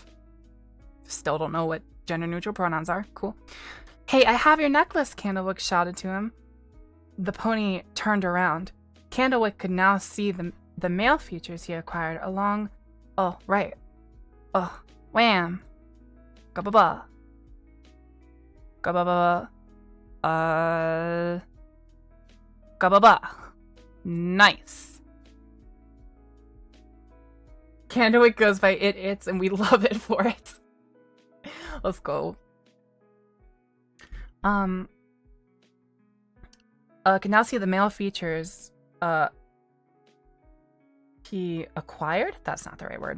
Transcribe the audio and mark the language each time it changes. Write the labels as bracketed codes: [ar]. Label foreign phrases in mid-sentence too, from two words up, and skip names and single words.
[en] Still don't know what gender-neutral pronouns are. Cool. Hey, I have your necklace, Candlewick shouted to him. The pony turned around. Candlewick could now see the male features he acquired along... Oh, right. Oh, wham. Ga-ba-ba. Ga-ba-ba. Ga-ba-ba. Nice. Candlewick goes by its, and we love it for it. Let's go. Can now see the male features he acquired? That's not the right word.